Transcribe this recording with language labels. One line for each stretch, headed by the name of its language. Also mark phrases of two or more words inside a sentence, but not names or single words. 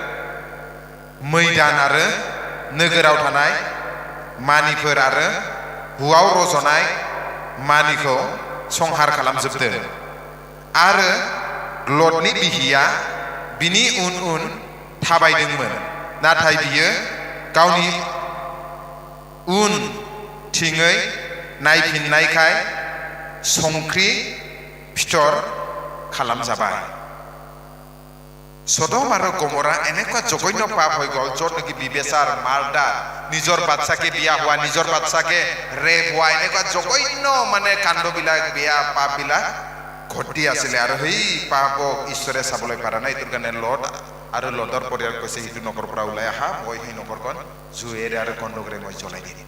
Bodo: मैदान आरो नोगोराव थानाय मानिफोर आरो हुआव रज'नाय मानिखौ संहार खालामजोबदों आरो लटनि बिहिया बिनि उन उन थाबायदोंमोन नाथाय बियो गावनि उन थिङै नायफिननायखाय संख्रि फिथर खालामजाबाय सदम आरो गमरा
Assamese: এনেকুৱা জঘন্য পাপ হৈ গ'ল য'ত নেকি বিবেচাৰ মাৰ্ডাৰ নিজৰ বাচ্চাকে বিয়া হোৱা নিজৰ বাচ্চাকে ৰেপ হোৱা এনেকুৱা জঘন্য মানে কাণ্ডবিলাক বেয়া পাপবিলাক ঘটি আছিলে আৰু সেই পাপক ঈশ্বৰে চাবলৈ পৰা নাই এইটোৰ কাৰণে লট আৰু লটৰ পৰিয়াল কৈছে সেইটো নগৰৰ পৰা ওলাই আহা মই সেই নগৰখন জুইৰে আৰু গন্ধকেৰে মই জ্বলাই দিম